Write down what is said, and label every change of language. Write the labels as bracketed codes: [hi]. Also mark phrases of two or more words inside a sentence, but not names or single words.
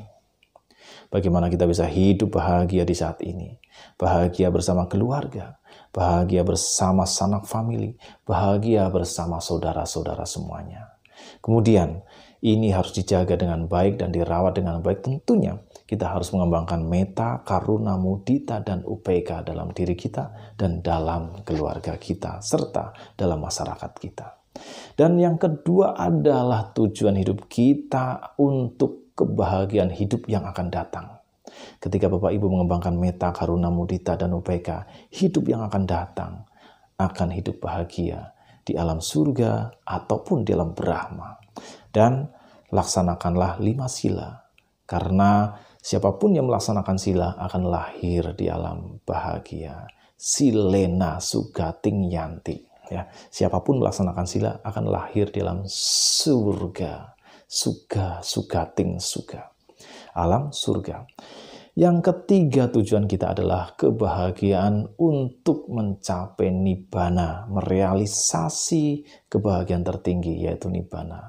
[id] Bagaimana kita bisa hidup bahagia di saat ini? Bahagia bersama keluarga, bahagia bersama sanak famili, bahagia bersama saudara-saudara semuanya. Kemudian, ini harus dijaga dengan baik dan dirawat dengan baik. Tentunya kita harus mengembangkan meta, karuna, mudita, dan UPK dalam diri kita dan dalam keluarga kita, serta dalam masyarakat kita. Dan yang kedua adalah tujuan hidup kita untuk kebahagiaan hidup yang akan datang. Ketika Bapak Ibu mengembangkan meta, karuna, mudita, dan upeka, hidup yang akan datang akan hidup bahagia di alam surga ataupun di alam Brahma. Dan laksanakanlah 5 sila, karena siapapun yang melaksanakan sila akan lahir di alam bahagia. [pi] Silena sugating yanti. [id] Ya, siapapun melaksanakan sila akan lahir di alam surga. [pi] Sugating suga. [id] Alam surga. Yang ketiga tujuan kita adalah kebahagiaan untuk mencapai nibbana, merealisasi kebahagiaan tertinggi yaitu nibbana.